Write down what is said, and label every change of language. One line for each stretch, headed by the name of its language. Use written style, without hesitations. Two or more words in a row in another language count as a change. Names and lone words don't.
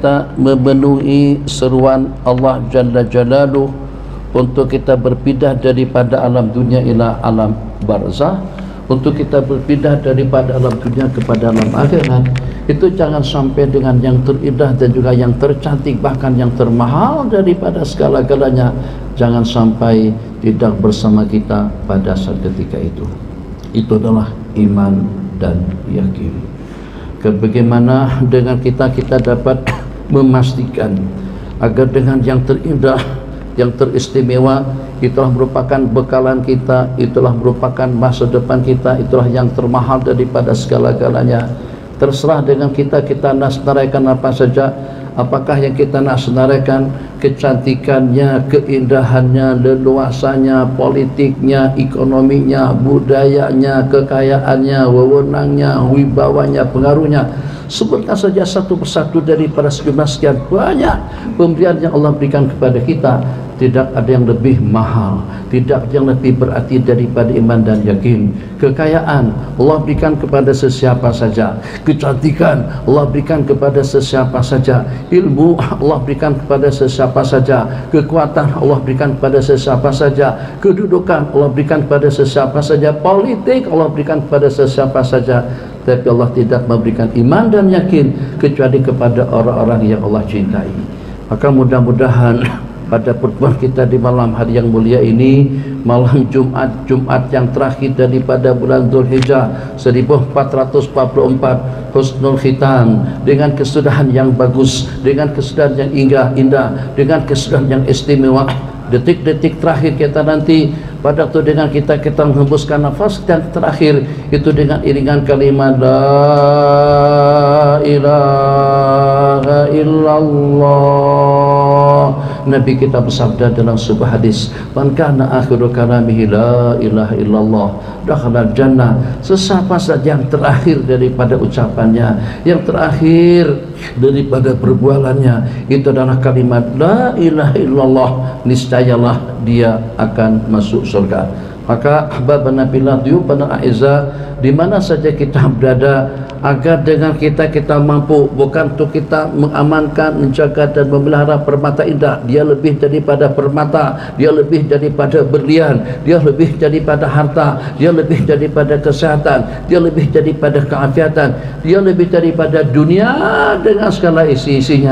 Malay: memenuhi seruan Allah
Arabic: جل جلاله
Malay: untuk kita berpindah daripada alam dunia
Arabic: إلى عالم برزخ,
Malay: untuk kita berpindah daripada alam dunia kepada alam akhirat, itu jangan sampai dengan yang terindah dan juga yang tercantik, bahkan yang termahal daripada segala-galanya, jangan sampai tidak bersama kita pada saat ketika itu. Itu adalah iman dan yakin. Bagaimana dengan kita dapat memastikan agar dengan yang terindah, yang teristimewa, itulah merupakan bekalan kita, itulah merupakan masa depan kita, itulah yang termahal daripada segala-galanya. Terserah dengan kita nak senaraikan apa saja. Apakah yang kita nak senaraikan kecantikannya, keindahannya, leluasannya, politiknya, ekonominya, budayanya, kekayaannya, wewenangnya, wibawanya, pengaruhnya. Sebutkan saja satu persatu daripada sejumlah sekian banyak pemberian yang Allah berikan kepada kita. Tidak ada yang lebih mahal, tidak ada yang lebih berarti daripada iman dan yakin. Kekayaan Allah berikan kepada sesiapa saja, kecantikan Allah berikan kepada sesiapa saja, ilmu Allah berikan kepada sesiapa saja, kekuatan Allah berikan kepada sesiapa saja, kedudukan Allah berikan kepada sesiapa saja, politik Allah berikan kepada sesiapa saja. Tapi Allah tidak memberikan iman dan yakin kecuali kepada orang-orang yang Allah cintai. Maka mudah-mudahan pada pertemuan kita di malam hari yang mulia ini, malam Jumat yang terakhir daripada bulan Dzulhijjah 1444,
Arabic: حسن الختام,
Malay: dengan kesudahan yang bagus, dengan kesudahan yang indah, dengan kesudahan yang istimewa. Detik-detik terakhir kita nanti, pada itu dengan kita menghembuskan nafas yang terakhir itu dengan iringan kalimat
Arabic: لا إله إلا الله.
Malay: Nabi kita bersabda dalam sebuah hadis,
Arabic: من كان آخر كلامه لا إله إلا الله دخل الجنة.
Malay: Sesiapa saja yang terakhir daripada ucapannya, yang terakhir daripada perbualannya itu adalah kalimat
Arabic: لا إله إلا الله,
Malay: niscayalah dia akan masuk surga. Maka
Arabic: أحبابنا بالله ضيوفنا أعزاء,
Malay: di mana saja kita berada, agar dengan kita mampu, bukan untuk kita mengamankan, menjaga dan memelihara permata indah. Dia lebih daripada permata, dia lebih daripada berlian, dia lebih daripada harta, dia lebih daripada kesehatan, dia lebih daripada keafiatan, dia lebih daripada dunia dengan segala isi-isinya.